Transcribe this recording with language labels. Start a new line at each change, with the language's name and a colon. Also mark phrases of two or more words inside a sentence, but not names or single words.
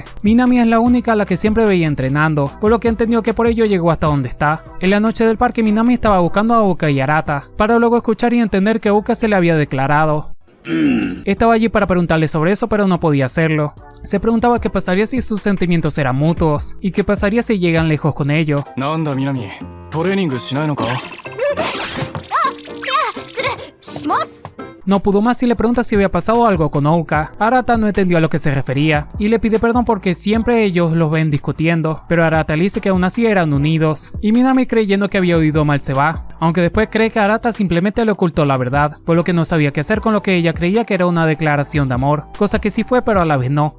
Spanish: Minami es la única a la que siempre veía entrenando, por lo que entendió que por ello llegó hasta donde está. En la noche del parque Minami estaba buscando a Ouka y Arata, para luego escuchar y entender que Ouka se le había declarado. Estaba allí para preguntarle sobre eso, pero no podía hacerlo. Se preguntaba qué pasaría si sus sentimientos eran mutuos, y qué pasaría si llegan lejos con ello.
Japanese: なんだ南、トレーニングしないのか？
Spanish: No pudo más y le pregunta si había pasado algo con Ouka. Arata no entendió a lo que se refería y le pide perdón porque siempre ellos los ven discutiendo, pero Arata le dice que aún así eran unidos, y Minami, creyendo que había oído mal, se va, aunque después cree que Arata simplemente le ocultó la verdad, por lo que no sabía qué hacer con lo que ella creía que era una declaración de amor, cosa que sí fue pero a la vez no.